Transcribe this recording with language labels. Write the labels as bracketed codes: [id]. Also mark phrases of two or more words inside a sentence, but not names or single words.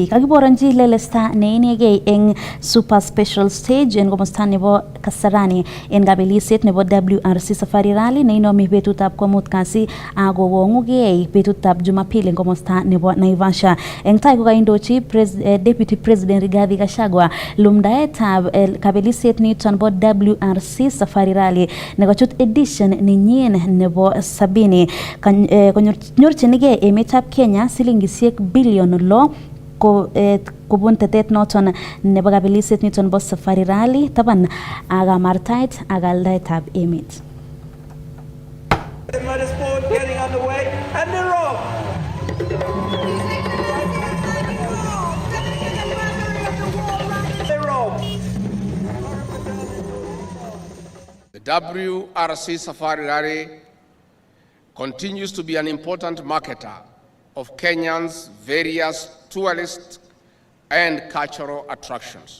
[kln] Kakiboronji lelesta neinegei eng [en] super special stage [kln] en komosta nebo Kasarani en kabelisiet nebo WRC Safari Rally neinomi betutab komut kasi akowong'ugei betutab Jumapili en komosta nebo Naivasha. Eng tai kokaindochi Deputy President Rigathi Gachagua lumdaetab kabelisiet niton bo WRC Safari Rally nekochut edition nenyin nebo 70. Nyorchinigei emetab Kenya silingisiek bilion 6 kobun tetet noton nebo kabelisiet niton bo Safari Rally taban ak amartaet ak aldaetab emet. [en] The WRC Safari Rally continues to be an important marketer of Kenyans' various tourist and cultural attractions.